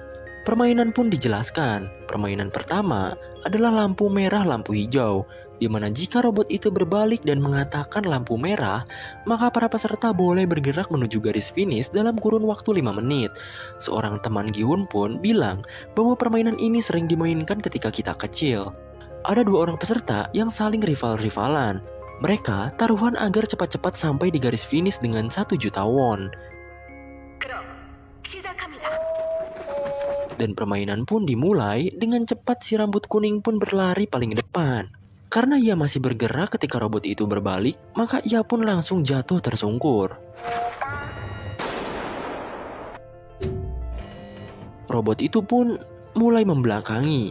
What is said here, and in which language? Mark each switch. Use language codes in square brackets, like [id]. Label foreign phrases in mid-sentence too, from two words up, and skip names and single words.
[id] Permainan pun dijelaskan. Permainan pertama adalah lampu merah, lampu hijau, di mana jika robot itu berbalik dan mengatakan lampu merah, maka para peserta boleh bergerak menuju garis finish dalam kurun waktu 5 menit. Seorang teman Gi-hun pun bilang bahwa permainan ini sering dimainkan ketika kita kecil. Ada 2 orang peserta yang saling rival-rivalan. Mereka taruhan agar cepat-cepat sampai di garis finish dengan 1 juta won. [ko] 그럼 시작합니다. [id] Dan permainan pun dimulai. Dengan cepat si rambut kuning pun berlari paling depan. Karena ia masih bergerak ketika robot itu berbalik, maka ia pun langsung jatuh tersungkur. Robot itu pun mulai membelakangi.